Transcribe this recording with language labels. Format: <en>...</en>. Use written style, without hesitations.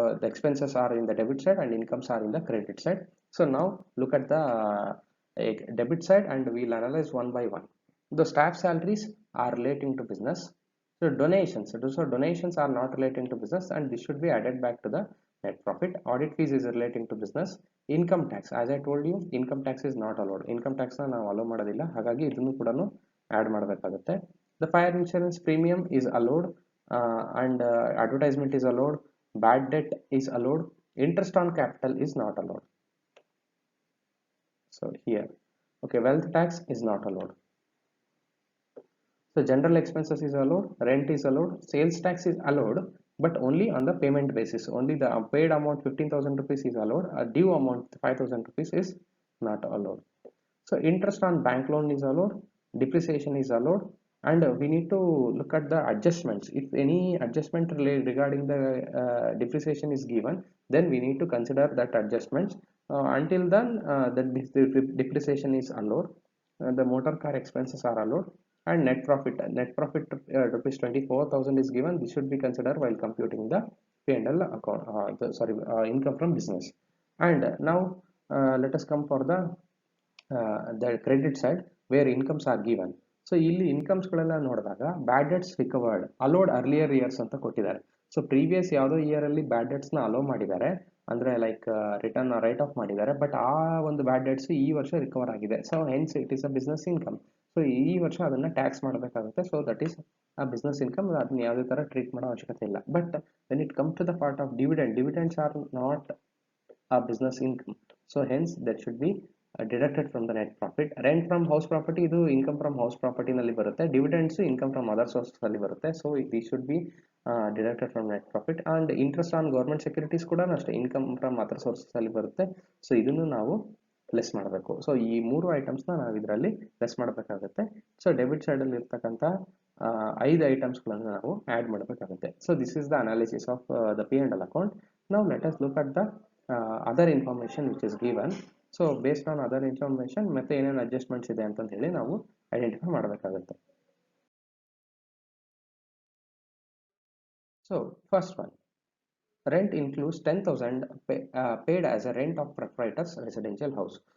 <en>The expenses are in the debit side and incomes are in the credit side. So now look at the debit side and we will analyze one by one. The staff salaries are relating to business. So donations are not relating to business and this should be added back to the net profit. Audit fees is relating to business. Income tax, as I told you, income tax is not allowed.</en> <kn>Income tax na ನಾವು allow ಮಾಡೋದಿಲ್ಲ, ಹಾಗಾಗಿ ಇದನ್ನು ಕೂಡ add ಮಾಡಬೇಕಾಗುತ್ತೆ.</kn> <en>The fire insurance premium is allowed and advertisement is allowed. Bad debt is allowed. Interest on capital is not allowed. So here, okay, wealth tax is not allowed. So general expenses is allowed, rent is allowed, sales tax is allowed, but only on the payment basis. Only the paid amount 15,000 rupees is allowed, a due amount 5,000 rupees is not allowed. So interest on bank loan is allowed, depreciation is allowed, and we need to look at the adjustments. If any adjustment regarding the depreciation is given, then we need to consider that adjustments. Until then, the depreciation is allowed, the motor car expenses are allowed, and net profit rupees 24,000 is given. This should be considered while computing the P&L account, income from business. And now let us come for the credit side where incomes are given.</en> <kn>So ಇಲ್ಲಿ incomes ಗಳೆಲ್ಲ ನೋಡಿದಾಗ ಬ್ಯಾಡ್ debts recovered allowed earlier years ಅಂತ ಕೊಟ್ಟಿದ್ದಾರೆ. So previous ಯಾವುದೋ year ಅಲ್ಲಿ ಬ್ಯಾಡ್ debts ನ hello ಮಾಡಿದ್ದಾರೆ, ಅಂದ್ರೆ ಲೈಕ್ ರಿಟರ್ನ್ ರೈಟ್ ಆಫ್ ಮಾಡಿದ್ದಾರೆ, ಬಟ್ ಆ ಒಂದು ಬ್ಯಾಡ್ ಡೆಟ್ಸ್ ಈ ವರ್ಷ ರಿಕವರ್ ಆಗಿದೆ.</kn> <en>So hence it is a business income.</en> <kn>So ಈ ವರ್ಷ ಅದನ್ನ ಟ್ಯಾಕ್ಸ್ ಮಾಡಬೇಕಾಗುತ್ತೆ.</kn> <en>So that is a business income.</en> <kn>ಅದನ್ನ ಯಾವುದೇ ತರ ಟ್ರೀಟ್ ಮಾಡೋ ಅವಶ್ಯಕತೆ ಇಲ್ಲ.</kn> <en>But when it comes to the part of dividends are not a business income, so hence that should be deducted from the net profit. Rent from house property,</en> <kn>ಇದು</kn> <en>income from house property</en> <kn>ನಲ್ಲಿ ಬರುತ್ತೆ.</kn> <en>Dividends income from other sources</en> <kn>ಅಲ್ಲಿ ಬರುತ್ತೆ.</kn> <en>So this should be deducted from net profit. And interest on government securities</en> <kn>ಕೂಡ ಅಷ್ಟೇ</kn> <en>income from other sources</en> <kn>ಅಲ್ಲಿ ಬರುತ್ತೆ. So ಇದನ್ನು ನಾವು ಲೆಸ್ ಮಾಡಬೇಕು. ಸೊ ಈ ಮೂರು ಐಟಮ್ಸ್ ನಾವು ಇದರಲ್ಲಿ ಲೆಸ್ ಮಾಡಬೇಕಾಗುತ್ತೆ. ಸೊ ಡೆಬಿಟ್ ಸೈಡ್ ಅಲ್ಲಿ ಇರ್ತಕ್ಕಂಥ 5 ಐಟಮ್ಸ್ಗಳನ್ನು ನಾವು ಆಡ್ ಮಾಡಬೇಕಾಗುತ್ತೆ.</kn> <en>So this is the analysis of the P&L account. Now let us look at the other information which is given. So based on other information</en> <kn>ಮತ್ತೆ ಏನೇನು adjustments ಇದೆ ಅಂತ ಹೇಳಿ ನಾವು ಐಡೆಂಟಿಫೈ ಮಾಡಬೇಕಾಗುತ್ತೆ.</kn> <en>So first one, rent includes 10,000 paid as a rent of proprietor's residential house.</en>